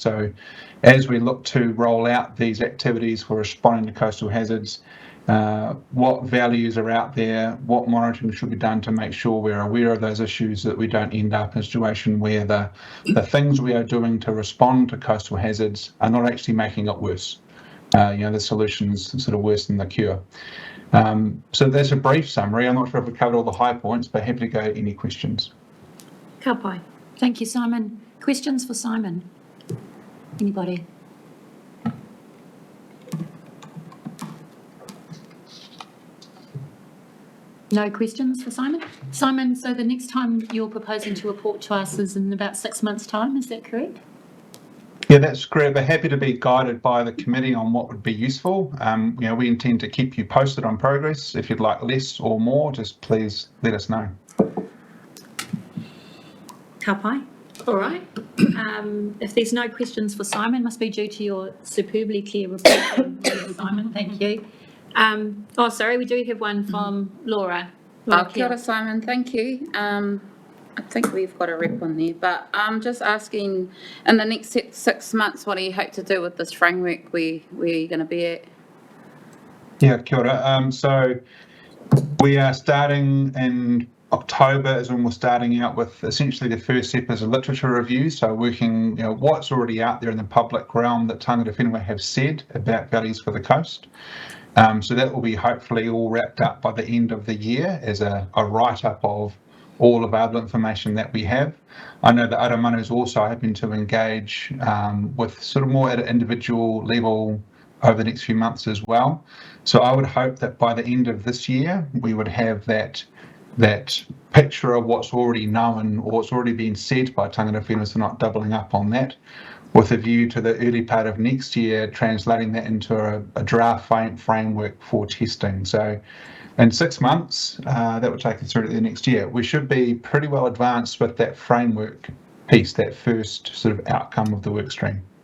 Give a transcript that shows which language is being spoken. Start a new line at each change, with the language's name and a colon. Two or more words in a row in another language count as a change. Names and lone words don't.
English: So as we look to roll out these activities for responding to coastal hazards, what values are out there, what monitoring should be done to make sure we're aware of those issues, so that we don't end up in a situation where the things we are doing to respond to coastal hazards are not actually making it worse. The solution's sort of worse than the cure. So that's a brief summary. I'm not sure if we covered all the high points, but happy to go any questions.
Māori: Ka pai.
English: Thank you, Simon. Questions for Simon? Anybody? No questions for Simon? Simon, so the next time you're proposing to report to us is in about 6 months' time, is that correct? Yeah, that's great. We're happy to be guided by the committee on what would be useful. We intend to keep you posted on progress. If you'd like less or more, just please let us know.
Māori: Ka pai.
English: All right. If there's no questions for Simon, must be due to your superbly clear report, Simon. Thank you. Sorry, we do have one from Laura.
Māori: Kia ora,
English: Simon, thank you. I think we've got a rep on there, but I'm just asking, in the next 6 months, what do you hope to do with this framework? Where are you going to be at? Yeah,
Māori: kia ora.
English: So we are starting in October is when we're starting out with essentially the first step is a literature review. So working, what's already out there in the public realm that
Māori: tangata whenua
English: have said about values for the coast. So that will be hopefully all wrapped up by the end of the year as a write-up of all available information that we have. I know that Aramanu is also hoping to engage with sort of more at an individual level over the next few months as well. So I would hope that by the end of this year, we would have that picture of what's already known or what's already been said by
Māori: tangata whenua,
English: so not doubling up on that, with a view to the early part of next year, translating that into a draft framework for testing. So in 6 months, that would take us through to the next year. We should be pretty well advanced with that framework piece, that first sort of outcome of the work stream.